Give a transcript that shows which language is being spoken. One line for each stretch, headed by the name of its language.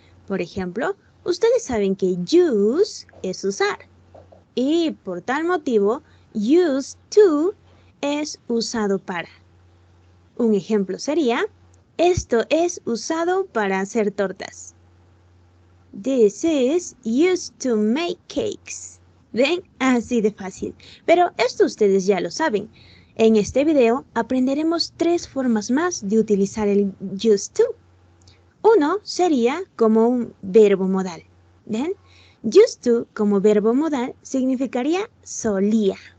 Spanish: Por ejemplo, ustedes saben que use es usar. Y por tal motivo, used to es usado para. Un ejemplo sería, esto es usado para hacer tortas.
English: This is used to make cakes.
Spanish: ¿Ven? Así de fácil. Pero esto ustedes ya lo saben. En este video aprenderemos 3 formas más de utilizar el used to. Uno sería como un verbo modal. ¿Ven? Used to como verbo modal significaría solía.